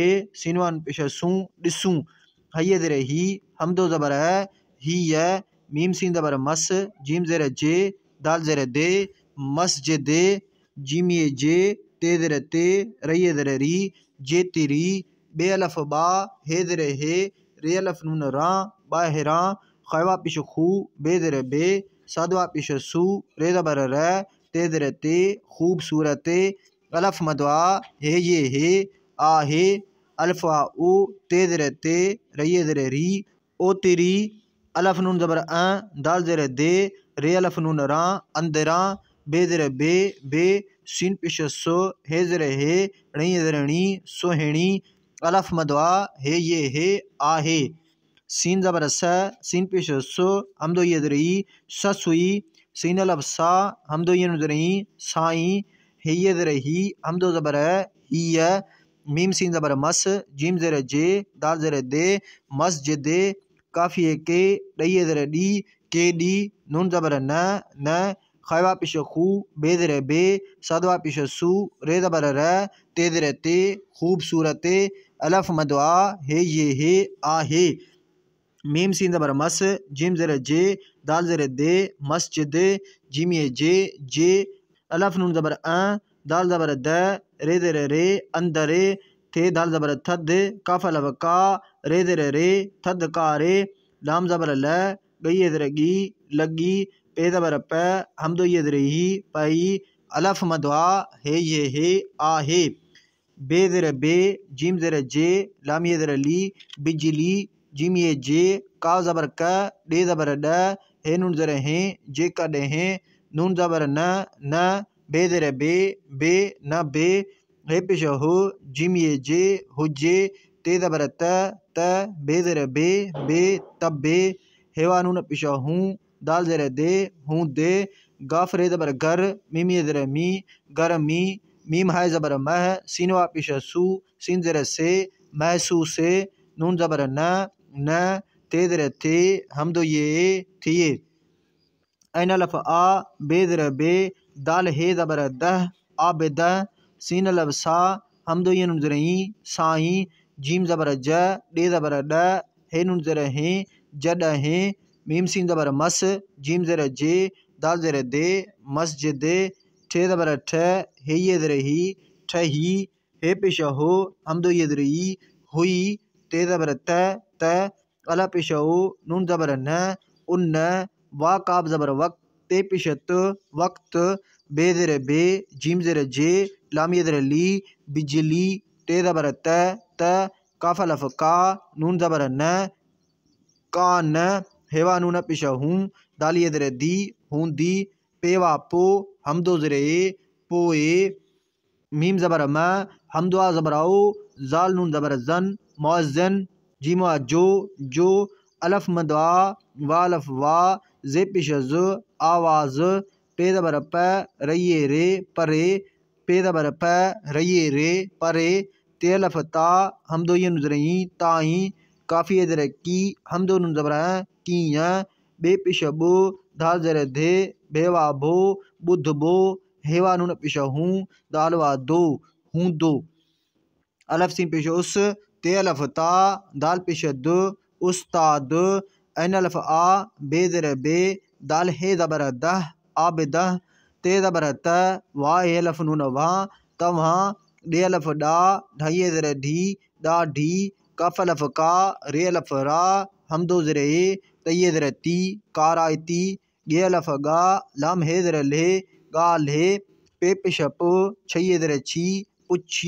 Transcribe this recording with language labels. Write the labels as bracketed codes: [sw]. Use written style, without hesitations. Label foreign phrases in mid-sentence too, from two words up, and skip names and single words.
[sd] सीनवान पिश सूं ॾिसूं हये ज़ेर ही हमदो ज़बर हीय मीम सीन ज़बर मस जीम ज़ेर जे दाल ज़ेर दे मस्जिद जीमिए जे ते ज़ेर ते रइए ज़ेर री जेतिरी बे अलफ बा हे ज़ेर हे रे अलफ नून रा ॿाहिरां खैवा पिश खू बे ज़ेर बे सादवा पिश सू रे ज़बर र ते ज़ेर ते खूबसूरत अलफ मदवा हे ये हे आहे। अल्फा उ ते ज़ेर ते रये ज़ेर री ओ तेरी। अलफ नून ज़बर दाल ज़ेर दे रे अलफ नून रा अंदरा बे ज़ेर बे सीन पेश सो हे ज़ेर हे णी ज़ेर णी सोहेणी। अलफ मदवा हे ये हे आहे। सीन ज़बर सीन पेश सो हमदो ये ज़ेर ई ससुई। सीन अलफ सा हमदो ये ज़ेर ई साई। हे ये ज़ेर ही हमदो ज़बर ही। मीम सीन ज़बर मस जीम ज़ेर जे दाल ज़ेर दे मस्जिद। काफिए के डये ज़ेर डी के डी। नून ज़बर न खैवा पेश खू बे ज़ेर बे सदवा पेश सू रे ज़बर र ते ज़ेर ते खूबसूरत। अलफ मदवा हे ये हे आहे। मीम सीन ज़बर मस जिम ज़ेर जे दाल ज़ेर दे मस्जिद। जिम ये जे अलफ नून ज़बर दाल ज़बर द रे ज़ेर रे अंदर। थे दाल ज़बर थद काफ अलफ का रे ज़ेर रे थद का रे। लाम ज़बर ल गई ज़ेर गी लगी। पे ज़बर प हमदो ये ज़ेर ही पई। अलफ मदवा हे ये हे आहे। बे ज़ेर बे जिम ज़ेर जे लाम ये ज़ेर ली बिजली। जिम ये जे काव ज़बर क डे ज़बर ड हे नून ज़ेर हे जे का डे हे। नून ज़बर न बे ज़ेर बे न बे हे पेश हो जिम ये जे हुजे। ते ज़बर त बे ज़ेर बे तब्बे। हेवा नून पेश हूँ दाल ज़ेर दे हूँ दे। गाफ रे ज़बर घर मीम ये ज़ेर मी गर मी। मीम हाय ज़बर मह सीनवा पेश सू सीन ज़ेर से महसूस। नून ज़बर न ते ज़ेर थे हमदो ये थिए। ऐन अलफ आ बे ज़ेर बे दाल हे ज़बर दह आबद। सीन अलफ सा हमदो ये नून ज़ेर ई साई। जीम ज़बर ज डे ज़बर ड हे नून ज़ेर हे जड हे। मीम सीन ज़बर मस जीम ज़ेर जे दाल ज़ेर दे मस्जिद। ठे ज़बर ठ हे ये ज़ेर ही ठही। हे पेश हो हमदो ये ज़ेर ई हुई। ते ज़बर त अलफ पेश हो नून ज़बर न उन्न। वा काब ज़बर वक्त ते पेश त वक्त। बे ज़ेर बे जीम ज़ेर जे लाम ये ज़ेर ली बिजली। ते ज़बर त काफ अलफ का नून ज़बर न कान। हेवा नून पेश हूँ दाल ये ज़ेर दी हूँ दी। पेवा पो हमदो ज़ेर ए पोए। मीम ज़बर म हमदवा ज़बर ओ जाल नून ज़बर जन मौज़न। जीमा जो अलफ मदवा वा अलफ वा जे पेश ज आवाज़। पे ज़बर प रये रे परे। पे ज़बर प रये रे परे। ते अलफ ता हमदो ये नून ज़ेर ई ताई। काफी ये ज़ेर की हमदो नून ज़बर की। बे पेश बो दाल ज़ेर दे बेवा भो बुध बो। हेवा नून पेश हूँ दालवा दो हूँ दो। अलफ सीन पेश उस ते अलफ ता दाल पेश द उस्ताद। ऐन अलफ आ बे ज़ेर बे दाल हे ज़बर दह आबद। ते ज़बर त वा हे अलफ नून वा तवहाँ। डे अलफ डा ढाई ज़ेर ढी डा ढी। कफ अलफ का रे अलफ रा हमदो ज़ेर ए तये ज़ेर ती कारायती। गे अलफ गा लाम हे ज़ेर ले गा ले। पे पेश प छये ज़ेर छी पुच्छी।